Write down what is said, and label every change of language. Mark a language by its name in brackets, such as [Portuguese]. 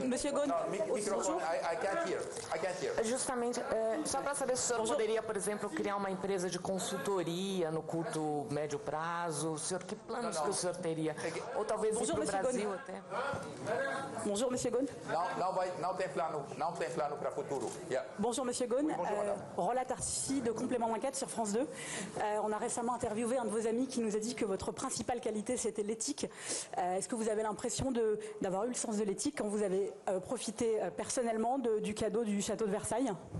[English] Monsieur Ghosn, I can't hear. [Portuguese] Justamente, só para saber se o senhor poderia, por exemplo, criar uma empresa de consultoria no curto, médio prazo. O senhor, que planos que o senhor teria? Ou talvez ir para o Brasil até? [French] Bonjour, Monsieur Ghosn. [Portuguese] Não tem plano para o futuro. Yeah. [French] Bonjour, Monsieur Ghosn. Roland Artifi de Complément d'enquête sur France 2. On a récemment interviewé un de vos amis qui nous a dit que votre principale qualité, c'était l'éthique. Est-ce que vous avez l'impression d'avoir eu le sens de l'éthique quand vous avez profité personnellement du cadeau du château de Versailles?